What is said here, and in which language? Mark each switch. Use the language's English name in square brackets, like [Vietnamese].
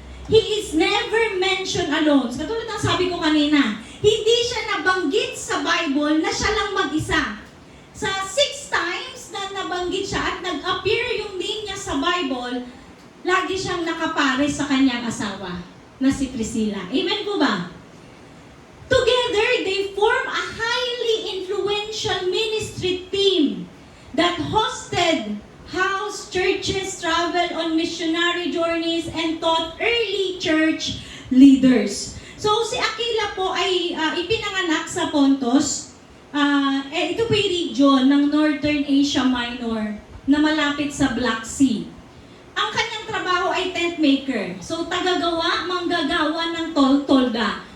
[English] He is never mentioned alone. [Filipino] Katulad ng sabi ko kanina, hindi siya nabanggit sa Bible na siya lang mag-isa. Sa 6 times na nabanggit siya at nag-appear yung name niya sa Bible, lagi siyang nakapares sa kanyang asawa na si Priscilla. Amen po ba? [English] Together, they form a highly influential ministry team that hosted house churches, traveled on missionary journeys, and taught early church leaders. [Filipino] So, si Aquila po ay ipinanganak sa Pontus. Ito po yung region ng Northern Asia Minor na malapit sa Black Sea. Ang kanyang trabaho ay tent maker. So, manggagawa ng tolda.